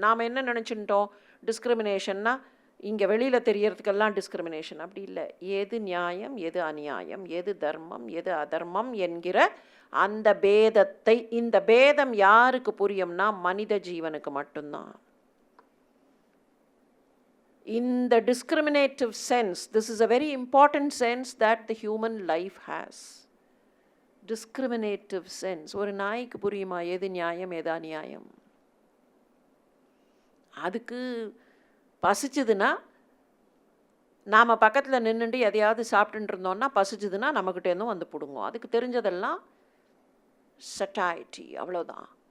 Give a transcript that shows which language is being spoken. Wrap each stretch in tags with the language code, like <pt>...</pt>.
<ta>நாம் என்ன நினச்சிட்டோம்? டிஸ்கிரிமினேஷன்னா இங்கே வெளியில் தெரியறதுக்கெல்லாம் டிஸ்கிரிமினேஷன். அப்படி இல்லை. எது நியாயம், எது அநியாயம், எது தர்மம், எது அதர்மம் என்கிற அந்த பேதத்தை, இந்த பேதம் யாருக்கு புரியும்னா மனித ஜீவனுக்கு மட்டும்தான்.</ta> <en>In the discriminative sense, this is a very important sense that the human life has. Discriminative sense.</en> <ta>ஒரு நாய்க்கு புரியுமா எது நியாயம் எது அநியாயம்? அதுக்கு பசிச்சுதுன்னா நாம் பக்கத்தில் நின்றுட்டு எதையாவது சாப்பிட்டுட்டு இருந்தோம்னா பசிச்சுதுன்னா நம்மக்கிட்டேருந்தும் வந்து பிடுங்கும். அதுக்கு தெரிஞ்சதெல்லாம் சட்டாயிட்டி, அவ்வளோதான்.</ta>